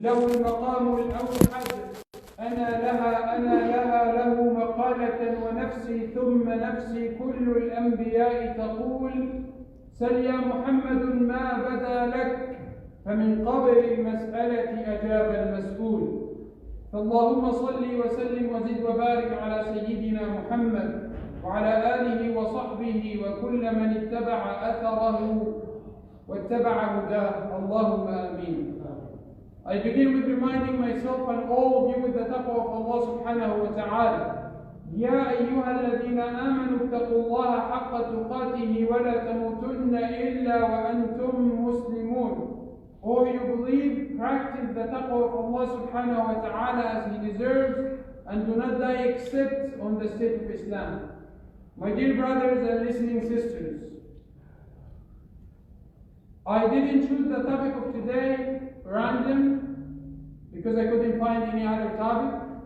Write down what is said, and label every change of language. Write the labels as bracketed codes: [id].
[ar] له المقام الأوحد أنا لها له مقالة ونفسي ثم نفسي كل الأنبياء تقول سل يا محمد ما بدا لك فمن قبل المسألة أجاب المسؤول. فاللهم صل وسلم وزد وبارك على سيدنا محمد وعلى آله وصحبه وكل من اتبع أثره واتبع هداه. اللهم آمين. [en] I begin with reminding myself and all of you with the taqwa of Allah subhanahu wa ta'ala. [ar] يا أيها الذين آمنوا اتقوا الله حق تقاته ولا تموتن إلا وأنتم مسلمون. [en] O you believe, practice the taqwa of Allah subhanahu wa ta'ala as He deserves and do not die except on the state of Islam. My dear brothers and listening sisters, I didn't choose the topic of today random because I couldn't find any other topic.